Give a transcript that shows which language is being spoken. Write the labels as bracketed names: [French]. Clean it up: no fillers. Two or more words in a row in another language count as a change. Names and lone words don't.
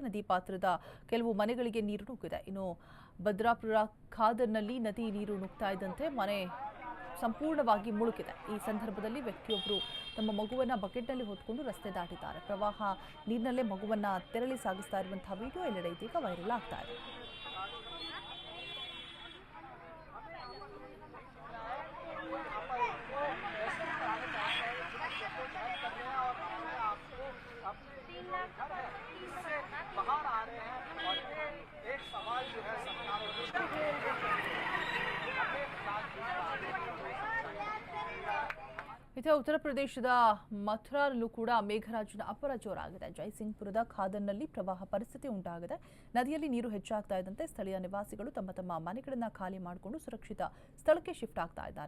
[Kannada] ನದಿ ಪಾತ್ರದ ಕೆಲವು ಮನೆಗಳಿಗೆ ನೀರು ನುಗ್ಗಿದೆ. ಇನ್ನು ಭದ್ರಾಪುರ ಖಾದರ್ನಲ್ಲಿ ನದಿ ನೀರು ನುಗ್ತಾ ಇದ್ದಂತೆ ಮನೆ ಸಂಪೂರ್ಣವಾಗಿ ಮುಳುಗಿದೆ. ಈ ಸಂದರ್ಭದಲ್ಲಿ ವ್ಯಕ್ತಿಯೊಬ್ಬರು ತಮ್ಮ ಮಗುವನ್ನು ಬಕೆಟ್ನಲ್ಲಿ ಹೊತ್ಕೊಂಡು ರಸ್ತೆ ದಾಟಿದ್ದಾರೆ. ಪ್ರವಾಹ ನೀರಿನಲ್ಲೇ ಮಗುವನ್ನು ತೆರಳಿ ಸಾಗಿಸ್ತಾ ಇರುವಂತಹ ವಿಡಿಯೋ ಎಲ್ಲೆಡೆ ಇದೀಗ ವೈರಲ್ ಆಗ್ತಾ ಇದೆ. [Hindi] बाहर आ रहे हैं और एक सवाल जो है [Kannada] ಇದೇ ಉತ್ತರ ಪ್ರದೇಶದ ಮಥುರಾರಲ್ಲೂ ಕೂಡ ಮೇಘರಾಜನ ಅಬ್ಬರ ಜೋರಾಗಿದೆ. ಜೈಸಿಂಗ್ಪುರದ ಖಾದರ್ನಲ್ಲಿ ಪ್ರವಾಹ ಪರಿಸ್ಥಿತಿ ಉಂಟಾಗಿದೆ. ನದಿಯಲ್ಲಿ ನೀರು ಹೆಚ್ಚಾಗ್ತಾ ಇದ್ದಂತೆ ಸ್ಥಳೀಯ ನಿವಾಸಿಗಳು ತಮ್ಮ ತಮ್ಮ ಮನೆಗಳನ್ನು ಖಾಲಿ ಮಾಡಿಕೊಂಡು ಸುರಕ್ಷಿತ ಸ್ಥಳಕ್ಕೆ ಶಿಫ್ಟ್ ಆಗ್ತಾ ಇದ್ದಾರೆ.